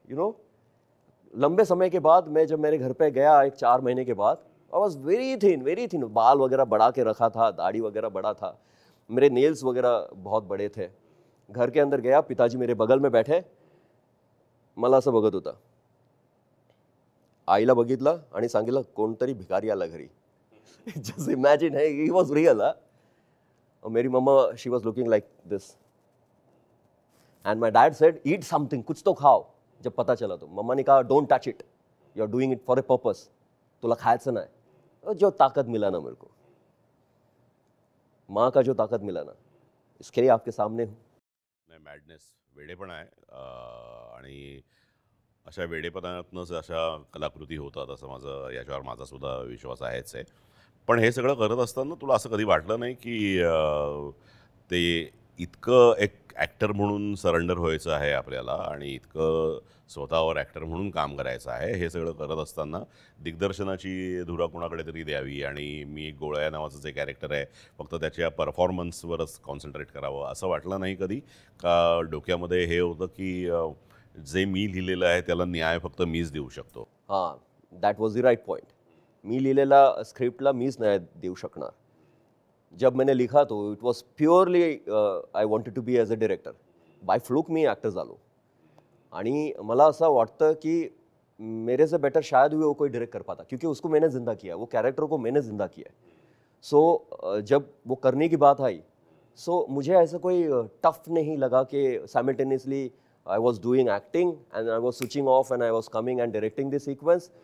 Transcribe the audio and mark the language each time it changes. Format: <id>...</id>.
<en>you know,</en> <hi>लंबे समय के बाद मैं जब मेरे घर पे गया, एक 4 महीने के बाद,</hi> <en>I was very thin.</en> <hi>बाल वगैरह बढ़ा के रखा था, दाढ़ी वगैरह बड़ा था, मेरे नेल्स वगैरह बहुत बड़े थे. घर के अंदर गया, पिताजी मेरे बगल में बैठे,</hi> <mr>मला असं बघत होता. आईला बघितलं आणि सांगितलं कोणतरी भिकारी आला घरी.</mr> <en>Just imagine, है he was real.</en> <hi>और मेरी मम्मा</hi> <en>she was looking like this, and my dad said eat something,</en> <hi>कुछ तो खाओ. जब पता चला तो मम्मा ने कहा</hi> <en>don't touch it, you are doing it for a purpose,</en> <mr>तुला खायचं नाही.</mr> <hi>और जो ताकत मिला ना मेरे को, माँ का जो ताकत मिला ना, इसके लिए आपके सामने हूँ.</hi> <mr>नाही, मॅडनेस वेडेपणा आहे. आणि अशा वेडेपणातनंच अशा कलाकृती होतात असं याच्यावर माझा सुद्धा विश्वास आहेच आहे. पण हे सगळं करत असताना तुला असं कधी वाटलं नाही की ते इतकं एक ॲक्टर म्हणून सरेंडर व्हायचं आहे आपल्याला, आणि इतकं स्वतःवर ॲक्टर म्हणून काम करायचं आहे, हे सगळं करत असताना दिग्दर्शनाची धुरा कोणाकडे तरी द्यावी, आणि मी एक गोळ्या नावाचं जे कॅरेक्टर आहे फक्त त्याच्या परफॉर्मन्सवरच कॉन्सन्ट्रेट करावं, असं वाटलं नाही कधी का? डोक्यामध्ये हे होतं की जे मी लिहिलेलं आहे त्याला न्याय फक्त मीच देऊ शकतो.</mr> <en>हां, that was the right point.</en> <mr>मी लिहिलेला स्क्रिप्टला मीच न्याय देऊ शकणार.</mr> <hi>जब मैंने लिखा तो</hi> <en>It was purely I wanted to be as a director. By fluke</en> <mr>मी actor झालो, आणि मला असं वाटतं की</mr> <hi>मेरे से बेटर शायद भी वो कोई डायरेक्ट कर पाता, क्योंकि उसको मैंने ज़िंदा किया, वो कैरेक्टर को मैंने ज़िंदा किया है. सो जब वो करने की बात आई, सो मुझे ऐसा कोई टफ नहीं लगा कि</hi> <en>Simultaneously I was doing acting and I was switching off and I was coming and directing this sequence.</en>